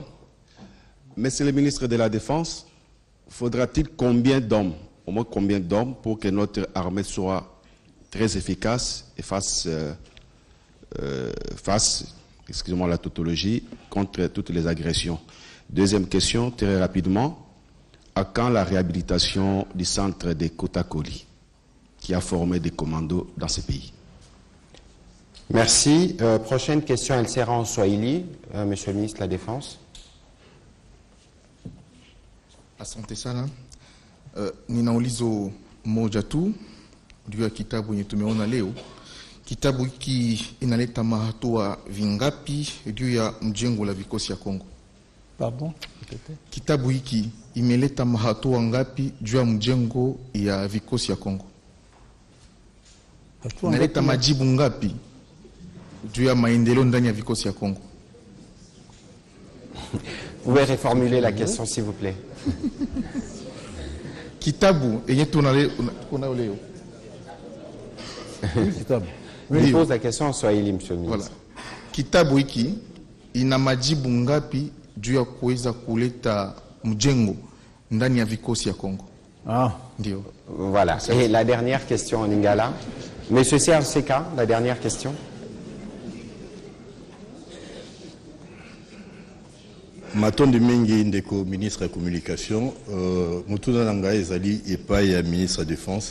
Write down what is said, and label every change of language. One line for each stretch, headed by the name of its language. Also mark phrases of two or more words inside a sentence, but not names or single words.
French: Monsieur le ministre de la Défense, faudra-t-il combien d'hommes, au moins combien d'hommes, pour que notre armée soit très efficace et fasse, excusez-moi la tautologie, contre toutes les agressions? Deuxième question, très rapidement, à quand la réhabilitation du centre des Kotakoli, qui a formé des commandos dans ce pays. Merci. Prochaine question, elle sera en Swahili. Monsieur le ministre de la Défense.
Swahili: Asante sana. Ninaulizo moja tu juu ya kitabu yenye tumeona leo. Kitabu hiki inaleta mahatua vingapi juu ya mjengo la vikosi ya Kongo?
French: Pardon?
Swahili: Kitabu hiki imeleta mahatua ngapi juu ya mjengo ya vikosi ya Kongo? Inaleta majibu ngapi juu ya maendeleo ndani ya vikosi ya Kongo?
French: Vous pouvez reformuler la question, s'il vous plaît.
Swahili: Kitabu yenye tunayo leo. Kitabu.
French: Je pose la question en Swahili, monsieur le ministre. Voilà.
Swahili: Kitabu hiki ina majibu ngapi juu ya kuweza kuleta mjengo ndani ya vikosi ya Kongo? Ah. Ndio.
French: Voilà. Et la dernière question en Lingala. Monsieur CRCK, la dernière question.
Lingala: Matondi Mengi ndeko
French: ministre de la communication,
Lingala: Mutuna Nanga ezali epai ya
French: ministre de la défense.